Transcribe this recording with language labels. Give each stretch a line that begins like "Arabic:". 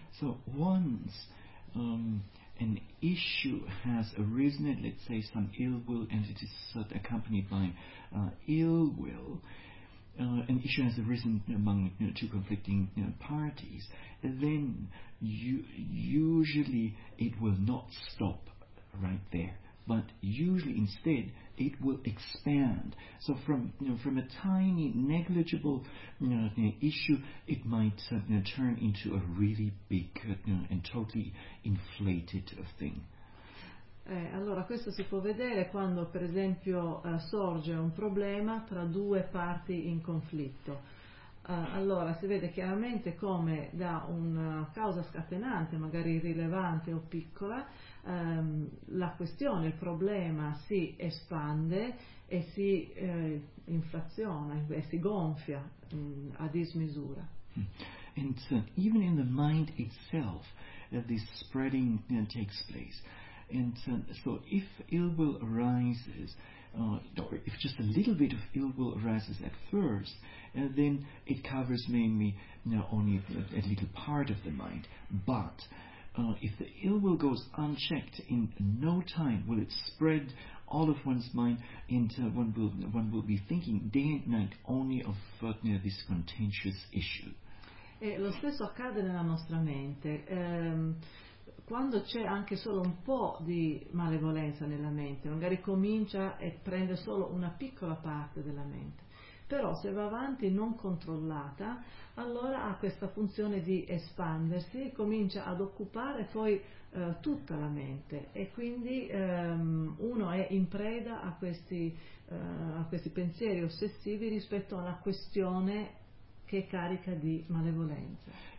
English: So once an issue has arisen, let's say some ill will, and it is accompanied by ill will, an issue has arisen among two conflicting parties, then usually it will not stop right there, but usually instead it will expand. So from a tiny negligible issue, it might turn into a really big and totally inflated thing.
Italian: Allora, questo si può vedere quando, per esempio, sorge un problema tra due parti in conflitto. Allora, si vede chiaramente come da una causa scatenante, magari irrilevante o piccola, la questione, il problema si espande e si inflaziona, e si gonfia a dismisura.
English: And so, even in the mind itself, this spreading takes place. And so if ill will arises, or if just a little bit of ill will arises at first, then it covers mainly only a little part of the mind. But if the ill will goes unchecked, in no time will it spread all of one's mind, and one will be thinking day and night only of this contentious issue.
Italian: E lo stesso accade nella nostra mente. Quando c'è anche solo un po' di malevolenza nella mente, magari comincia e prende solo una piccola parte della mente, però se va avanti non controllata, allora ha questa funzione di espandersi e comincia ad occupare poi tutta la mente, e quindi uno è in preda a questi pensieri ossessivi rispetto alla questione che è carica di malevolenza.